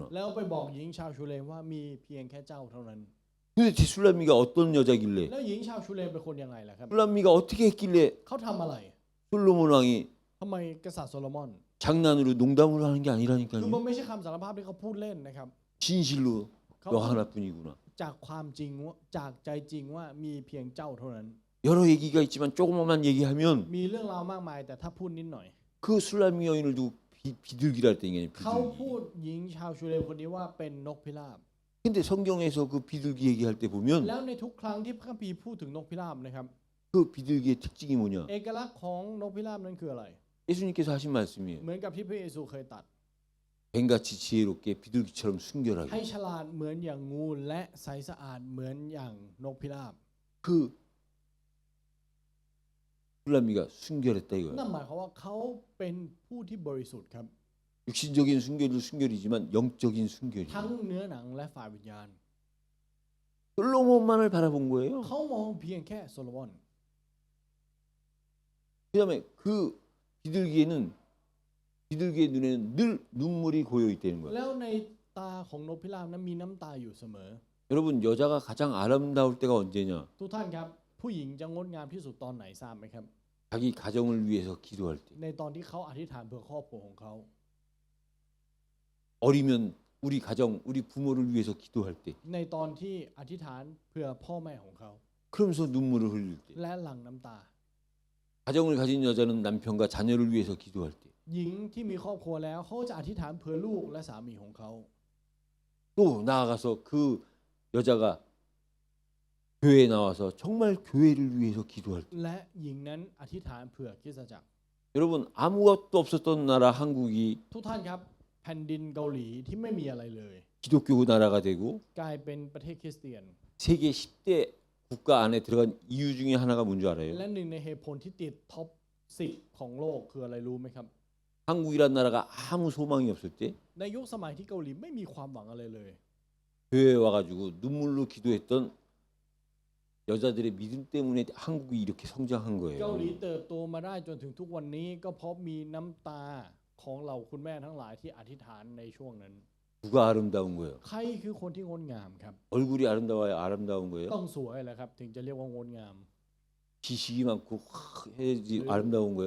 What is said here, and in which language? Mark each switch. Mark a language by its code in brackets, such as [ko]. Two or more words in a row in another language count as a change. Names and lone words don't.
[th] แล้วไปบอกหญิงชาวชูเลมว่ามีเพียงแค่เจ้าเท่านั้น [ko] 근데 제 술람미가 어떤 여자길래 [th] แล้วหญิงชาวชูเลมเป็นคนยังไงล่ะครับ [ko] 술람미가 어떻게 했길래 [th] เขาทำอะไร [ko] 솔로몬 왕이 [th] ทำไมกษัตริย์โซโลมอน [ko] 장난으로 농담으로 하는 게 [th] คือมัน [ko] 아니라니까요. [th] ไม่ใช่คำสารภาพที่เขาพูดเล่นนะครับ [ko] 진실로 [th] เขา [ko] 너 하나뿐이구나. [th] จากความจริงว่าจากใจจริงว่ามีเพียงเจ้าเท่านั้น [ko] 여러 얘기가 있지만 조금만 얘기하면 [th] มีเรื่องราวมากมาย แต่ถ้าพูดนิดหน่อย [ko] 그 술람미 여인을 두고 비둘기라 할 때 이게 [th] เขา [ko] 비둘기. [th] พูดหญิงชาวชูเลมคนนี้ว่าเป็นนกพิราบ [ko] 근데 성경에서 그 비둘기 얘기할 때 [th] แล้ [ko] 보면 [th] วในทุกครั้งที่พระคัมภีร์พูดถึงนกพิราบนะครับ [ko] 그 비둘기의 특징이 뭐냐? [th] เอกลักษณ์ของนกพิราบนั้นคืออะไร [ko] 예수님께서 하신 말씀이에요. [th] เหมือนกับที่พระเยซูเคยตรัด [ko] 뱀같이 지혜롭게 비둘기처럼 [th] ให้ [ko] 순결하게. [th] ฉลาดเหมือนอย่างงูและใสสะอาดเหมือนอย่างนกพิราบ [ko] 그 술람미가 순결했다 [th] นั่ [ko] 이거예요. [th] นหมายความว่าเขาเป็นผู้ที่บริสุทธิ์ครับ [ko] 육신적인 순결도 순결이지만 영적인 순결이. [th] ทั้งเนื้อหนังและฝ่ายวิญญาณ [ko] 솔로몬만을 바라본 거예요. [th] เขามองเพียงแค่โซโลมอน [ko] 그다음에 그 비둘기의 눈에는 늘 눈물이 고여 있다는 거예요. [th] แล้วในตาของนกพิราบนั้นมีน้ำตาอยู่เสมอ [ko] 여러분 여자가 가장 아름다울 때가 언제냐? [th] ทุกท่านครับผู้หญิงจะงดงามที่สุดตอนไหนทราบไหมครับ [ko] 자기 가정을 위해서 기도할 때. [th] ในตอนที่เขาอธิษฐานเพื่อครอบครัวของเขา [ko] 어리면 우리 가정, 우리 부모를 위해서 기도할 때. [th] ในตอนที่อธิษฐานเพื่อพ่อแม่ของเขา [ko] 그러면서 눈물을 흘릴 때, [th] และหลั่งน้ำตา [ko] 가정을 가진 여자는 남편과 자녀를 위해서 기도할 때, [th] หญิงที่มีครอบครัวแล้วเขาจะอธิษฐานเผื่อลูกและสามีของเขา [ko] 또 나아가서 그 여자가 교회에 나와서 정말 교회를 위해서 기도할 때, [th] และหญิงนั้นอธิษฐานเผื่อคริสตจักร [ko] 여러분 아무것도 없었던 나라 한국이 [th] ทุกท่านครับแผ่นดินเกาหลีที่ไม่มีอะไรเลย [ko] 기독교 나라가 되고 [th] กลายเป็นประเทศคริสเตียน [ko] 세계 10대 국가 안에 들어간 이유 중에 하나가 뭔지 알아요? [th] และหนึ่งในเหตุผลที่ติดท็อป 10 ของโลกคืออะไรรู้ไหมครับ [ko] 한국이란 나라가 아무 소망이 없을 때 [th] ในยุคสมัยที่เกาหลีไม่มีความหวังอะไรเลย [ko] 교회에 와가지고 눈물로 기도했던 여자들의 믿음 때문에 한국이 이렇게 성장한 [th] เกาหลี [ko] 거예요. [th] เติบโตมาได้จนถึงทุกวันนี้ก็เพราะมีน้ำตาของเหล่าคุณแม่ทั้งหลายที่อธิษฐานในช่วงนั้น [ko] 누가 아름다운 거예요? [th] ใครคือคนที่งดงามครับ [ko] 얼굴이 아름다워야 아름다운 거예요? [th] ต้องสวยแหละครับถึงจะเรียกว่างดงาม [ko] 지식이 많고 해야지 아름다운 거예요?